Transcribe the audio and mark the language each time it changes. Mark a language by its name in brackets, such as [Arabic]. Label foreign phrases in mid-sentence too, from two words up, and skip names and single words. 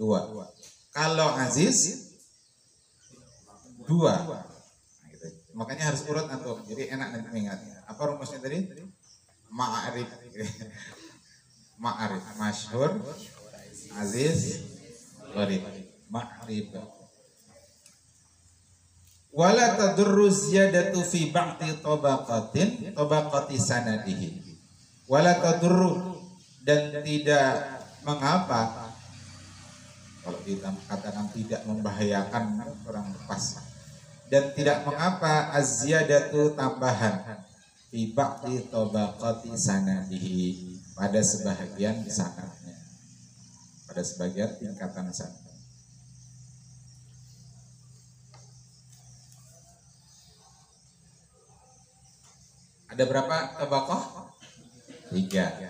[Indonesian] Kalau aziz 2. Nah, gitu. Makanya harus urut antum. Jadi enak nanti mengingatnya. Apa rumusnya tadi? Ma'arif. Ma'arif, masyhur, aziz, gharib. Ma'rif. [Arabic] ولا تضر الزيادة في بعض طبقات سنده. ولا تضر, [Indonesian] dan tidak mengapa, kalau kita katakan tidak membahayakan kurang pas, dan tidak mengapa az-ziyadatu tambahan [Arabic] في بعض طبقات سنده, [Indonesian] pada sebahagian sanadnya, pada sebagian tingkatan sanad. Ada berapa tabaqah? 3.